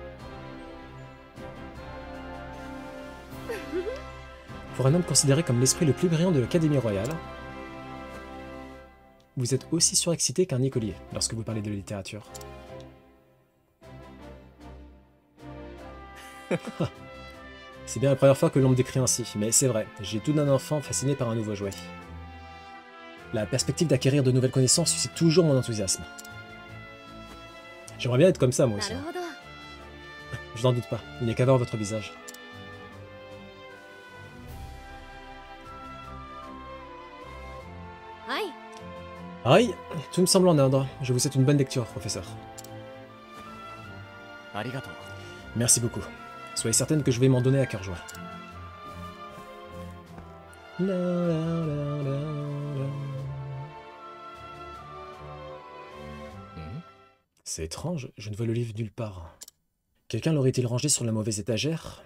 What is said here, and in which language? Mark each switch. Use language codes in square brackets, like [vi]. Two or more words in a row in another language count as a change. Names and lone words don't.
[fr] Pour un homme considéré comme l'esprit le plus brillant de l'Académie royale, vous êtes aussi surexcité qu'un écolier lorsque vous parlez de littérature. C'est bien la première fois que l'on me décrit ainsi, mais c'est vrai, j'ai tout d'un enfant fasciné par un nouveau jouet. La perspective d'acquérir de nouvelles connaissances suscite toujours mon enthousiasme. J'aimerais bien être comme ça, moi aussi. [ja] なるほど。 [fr] Je n'en doute pas, il n'y a qu'à voir votre visage. Ouais. Aïe, tout me semble en ordre. Je vous souhaite une bonne lecture, professeur. [ja] ありがとう。 [fr] Merci beaucoup. Soyez certaine que je vais m'en donner à cœur joie. La, la, la, la, la. C'est étrange, je ne vois le livre nulle part. Quelqu'un l'aurait-il rangé sur la mauvaise étagère?